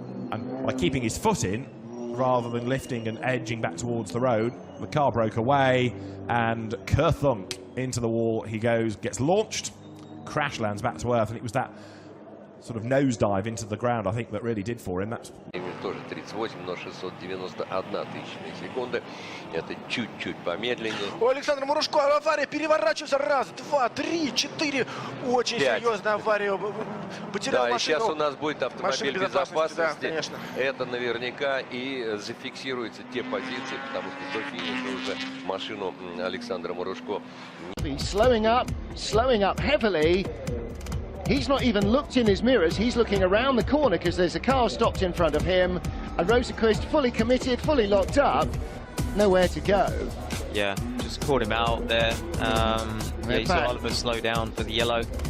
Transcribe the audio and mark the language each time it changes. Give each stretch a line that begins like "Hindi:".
English: And by keeping his foot in, rather than lifting and edging back towards the road, the car broke away, and kerthunk into the wall he goes, gets launched, crash lands back to earth, and it was that sort of nosedive into the ground, I think, that really did for him. That's
Russian: тоже 38, но 691 тысячная секунды. Это чуть-чуть помедленнее. У Александра Мурашко авария, переворачивается раз, два, три, четыре. Очень серьезная авария. Потерял машину. Да, и сейчас у нас будет автомобиль безопасности. Да, это наверняка и зафиксируется те позиции, потому что до финиша уже машину Александра Мурашко.
English: Slowing up heavily. He's not even looked in his mirrors. He's looking around the corner because there's a car stopped in front of him. And Rosenqvist fully committed, fully locked up. Nowhere to go. Yeah, just caught him out there. Yeah, you saw Oliver slow down for the yellow.